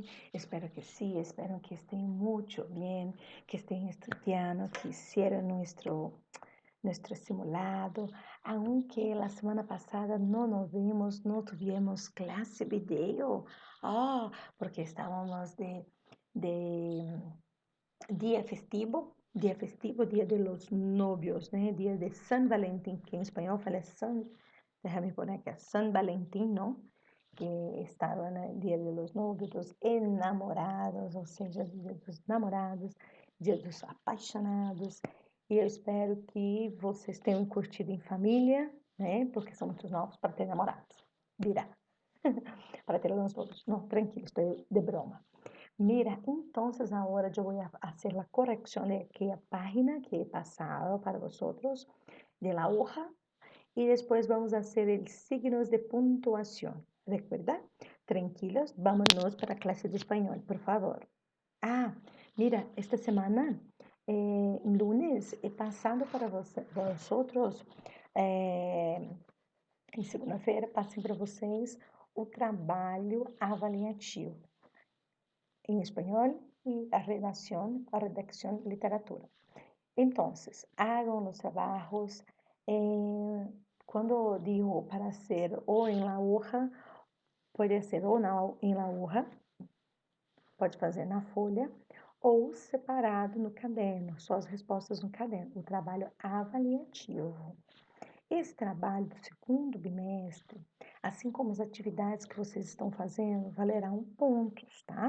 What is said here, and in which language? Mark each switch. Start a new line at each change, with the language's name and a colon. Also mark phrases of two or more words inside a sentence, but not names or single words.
Spanish: Espero que sí, espero que estén mucho bien, que estén estudiando, que hicieron nuestro simulado, aunque la semana pasada no nos vimos, no tuvimos clase video, porque estábamos de dia festivo, dia de los novios,
Portuguese: né?
Spanish: Dia de San Valentín,
Portuguese: que em espanhol fala
Spanish: San, déjame poner aqui, San Valentín,
Portuguese: não? Que estava no
Spanish: Dia de los Novios,
Portuguese: dos enamorados, ou seja, Dia dos Namorados, Dia dos Apaixonados. E eu espero que vocês tenham curtido em família, né? Porque são muito novos para ter namorados. Virá. Para ter
Spanish: los novios.
Portuguese: Não, tranquilo, estou de broma.
Spanish: Mira, entonces ahora yo voy a hacer la corrección de aquella página que he pasado para vosotros de la hoja y después vamos a hacer el signos de puntuación. ¿Recuerda? Tranquilos, vámonos para clase de español, por favor. Mira, esta semana, lunes, he pasado para vosotros,
Portuguese: em segunda-feira, passei para vocês o trabalho avaliativo em espanhol
Spanish: y a redacción literatura. Entonces, hagan los trabajos. Cuando digo para hacer o en la hoja,
Portuguese: pode ser ou em
Spanish: la hoja,
Portuguese: pode fazer na folha, ou separado no caderno, só as respostas no caderno, o trabalho avaliativo. Esse trabalho do segundo bimestre, assim como as atividades que vocês estão fazendo, valerão pontos, tá?